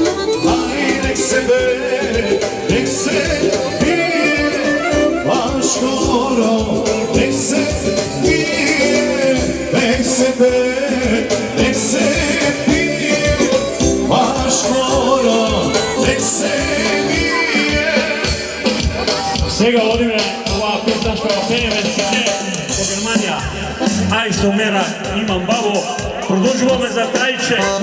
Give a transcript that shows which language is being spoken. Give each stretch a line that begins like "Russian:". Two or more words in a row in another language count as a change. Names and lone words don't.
Serbian: Aj nek se bere, nek se pije, Vaško moro, nek se pije, nek se bere, nek se pije, Vaško moro, nek se pije.
Macedonian: Сега водиме оваа песна што ја пееме сите во Германија. Ај со мера имам бабо, продолжуваме за трајче.